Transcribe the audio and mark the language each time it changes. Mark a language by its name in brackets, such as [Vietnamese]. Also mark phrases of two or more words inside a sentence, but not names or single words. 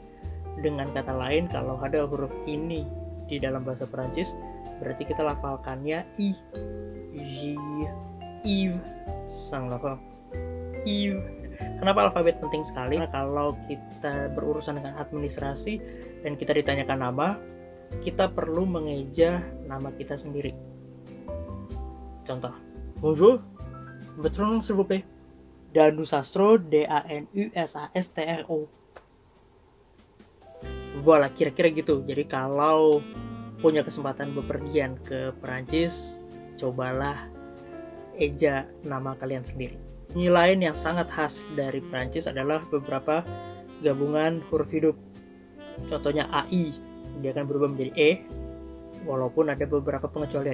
[Indonesian] Dengan kata lain, kalau ada huruf ini di dalam bahasa Perancis, berarti kita lafalkannya I, J, Yves, sang lafal Yves. Kenapa alfabet penting sekali? Karena kalau kita berurusan dengan administrasi dan kita ditanyakan nama, kita perlu mengeja nama kita sendiri. Contoh, [French] bonjour, votre nom s'il vous plaît? Danusastro, Danusastro. Voilà, [Indonesian] kira-kira gitu. Jadi kalau punya kesempatan bepergian ke Perancis, cobalah eja nama kalian sendiri. Ini lain yang sangat khas dari Perancis adalah beberapa gabungan huruf hidup. Contohnya AI, dia akan berubah menjadi E, walaupun ada beberapa pengecualian.